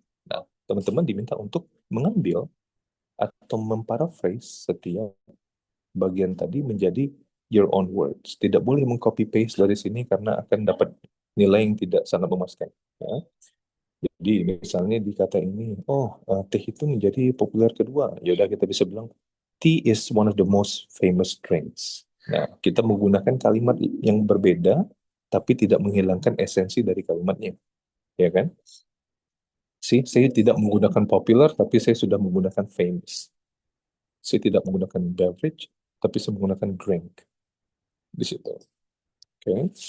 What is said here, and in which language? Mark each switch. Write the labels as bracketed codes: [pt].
[id] Nah, teman-teman diminta untuk mengambil atau memparaphrase setiap bagian tadi menjadi [en] your own words. [id] Tidak boleh mengcopy paste dari sini karena akan dapat nilai yang tidak sangat memuaskan. Ya. Jadi misalnya di kata ini, teh itu menjadi populer kedua. Ya udah, kita bisa bilang [en] tea is one of the most famous drinks. [id] Nah, kita menggunakan kalimat yang berbeda tapi tidak menghilangkan esensi dari kalimatnya, ya kan? Saya tidak menggunakan popular tapi saya sudah menggunakan famous. Saya tidak menggunakan beverage tapi saya menggunakan drink di situ. Oke.